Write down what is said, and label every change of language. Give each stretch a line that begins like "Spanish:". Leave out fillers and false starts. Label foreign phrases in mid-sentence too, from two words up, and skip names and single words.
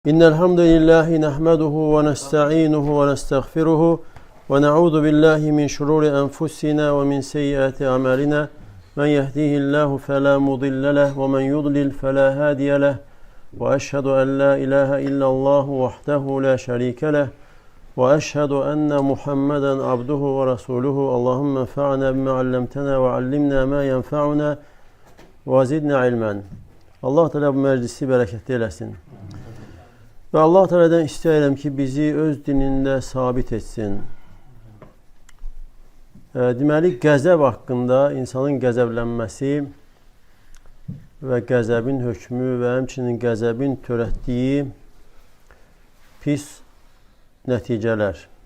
Arabic: إن الحمد لله نحمده ونستعينه ونستغفره ونعوذ بالله من شرور أنفسنا ومن سيئات أعمالنا من يهديه الله فلا مضل له ومن يضلل فلا هادي له وأشهد أن لا إله إلا الله وحده لا شريك له وأشهد أن محمدا عبده ورسوله اللهم انفعنا بما علمتنا وعلمنا ما ينفعنا وزدنا علما.
Azerbaijani: Allah Teala bu meclisi bereketli eylesin. Ve Allah Teala'dan istəyirəm ki, bizi öz dinində sabit etsin. Deməli, qəzəb haqqında insanın qəzəblənməsi və qəzəbin hökmü və həmçinin qəzəbin törətdiyi pis nəticələr.